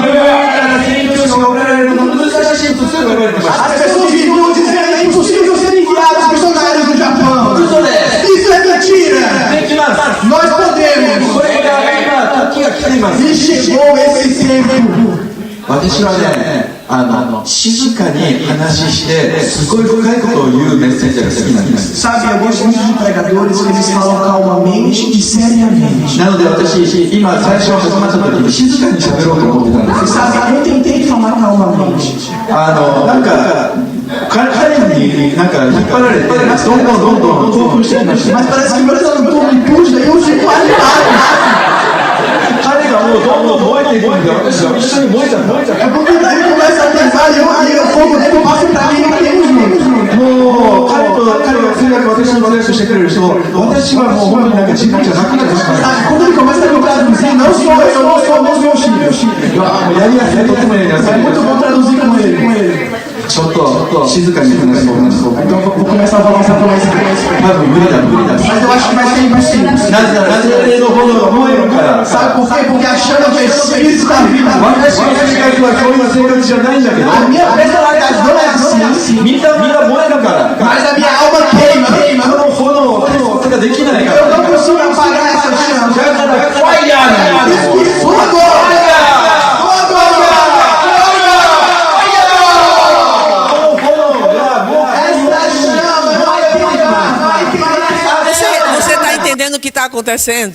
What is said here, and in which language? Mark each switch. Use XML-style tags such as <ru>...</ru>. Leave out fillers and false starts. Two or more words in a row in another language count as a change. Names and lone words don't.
<pt>As pessoas viviam dizendo que é impossível ser enviados missionários do Japão. Isso é mentira. Nós podemos. E chegou esse tempo.</pt> <ja>私はね、静かに話してすごい深いことを言うメッセージが好きなんです。</ja> <pt>Sabe, eu gosto muito de pregadores que eles falam calmamente e seriamente.</pt> <ja>なので私、今最初始まった時に静かに喋ろうと思ってたんです。</ja> <pt>Sabe, eu tentei falar calmamente.</pt> <ja>なんか彼になんか引っ張られてどんどん興奮してきました。</ja> <pt>Mas parece que o meu tradutor me puxa e eu fico animado.</pt> <ja>彼がもうどんどん燃えていくんで私は一緒に燃えた。</ja> <pt>É porque daí começa a pensar e o fogo dele passa pra mim e pra eles juntos.</pt> <ja>もう彼が通訳私の通訳してくれる人私はもう本当になんか自分じゃなくなってしまう。</ja> <pt>Sabe, quando ele começa a me traduzir, não sou meus filhos.</pt> <ja>やりやすいとてもやりやすい。</ja> <pt>É muito bom traduzir com ele.</pt> <ja>ちょっと静かに話そう。</ja> <pt>Então vou começar a falar um pouco mais.</pt> <ja>多分無理だ。</ja> <pt>Mas eu acho que vai ser impossível.</pt> <ja>なぜならの炎が燃えるから。</ja> <pt>Sabe por quê? Porque a chama do Espírito da vida.</pt> <ja>私がそういう生活じゃないんだけど。</ja> <pt>A minha personalidade não é assim.</pt> <ja>みんな燃えるから。</ja> <pt>Mas a minha alma queima.</pt> <ja>この炎ができないから。</ja> <pt>Eu não consigo apagar essa chama. Fogo! Você está entendendo o que está acontecendo?</pt>